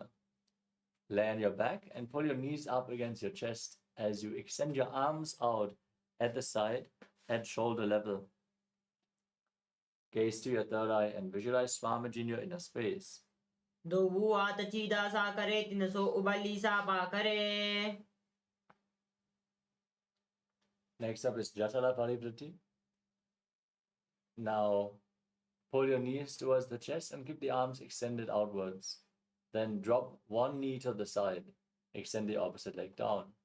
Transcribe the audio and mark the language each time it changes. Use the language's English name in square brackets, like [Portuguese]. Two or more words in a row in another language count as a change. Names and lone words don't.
[English] Lay on your back and pull your knees up against your chest as you extend your arms out at the side at shoulder level. Gaze to your third eye and visualize Swamiji in your inner space. दो आत चीदा सा करे तिन सो उबली सा पा करे Next up is Jatala Parivriti. Now pull your knees towards the chest and keep the arms extended outwards. Then drop one knee to the side. Extend the opposite leg down.